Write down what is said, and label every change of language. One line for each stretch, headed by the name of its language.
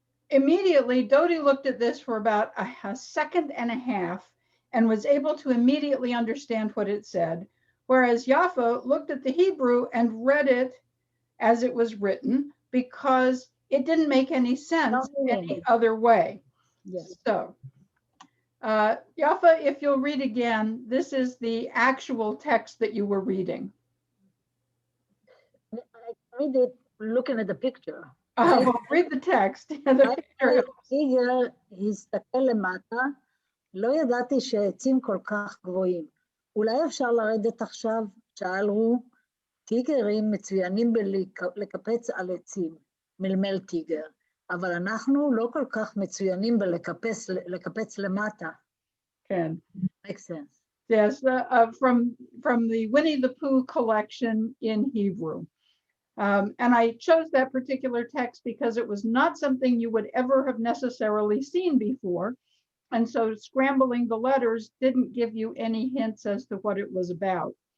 English: immediately, Dodie looked at this for about a second and a half and was able to immediately understand what it said, whereas Yaffa looked at the Hebrew and read it as it was written because it didn't make any sense any other way. Yes. So, Yaffa, if you'll read again, this is the actual text that you were reading. I read it looking at the picture. Well, read the text. The picture.
Hebrew: טיגר הסתכל למטה, לא ידעתי שהעצים כל כך גבוהים. אולי אפשר לרדת עכשיו? שאל הוא. טיגרים מצוינים בלקפץ על עצים, מלמל טיגר, אבל אנחנו לא כל כך מצוינים בלקפץ למטה. כן.
English: Makes sense. Yes, from the Winnie the Pooh collection in Hebrew. And I chose that particular text because it was not something you would ever have necessarily seen before. And so scrambling the letters didn't give you any hints as to what it was about.